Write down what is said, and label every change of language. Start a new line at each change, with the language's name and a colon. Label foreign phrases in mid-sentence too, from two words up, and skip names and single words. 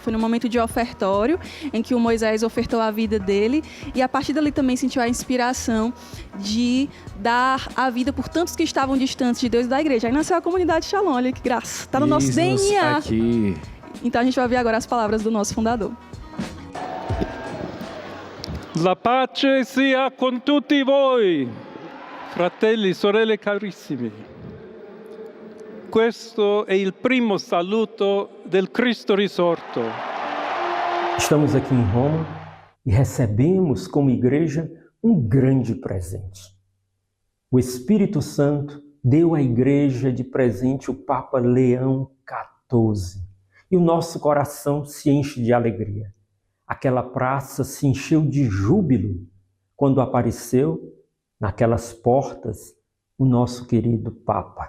Portuguese: Foi no momento de ofertório, em que o Moisés ofertou a vida dele, e a partir dali também sentiu a inspiração de dar a vida por tantos que estavam distantes de Deus e da igreja. Aí nasceu a comunidade Shalom, olha que graça. Está no nosso DNA. Aqui. Então a gente vai ouvir agora as palavras do nosso fundador.
Italian: La pace sia con tutti voi, fratelli, sorelle carissimi. Questo è il primo saluto del Cristo risorto.
Portuguese: Estamos aqui em Roma e recebemos como igreja um grande presente. O Espírito Santo deu à igreja de presente o Papa Leão XIV. E o nosso coração se enche de alegria. Aquela praça se encheu de júbilo quando apareceu naquelas portas o nosso querido Papa.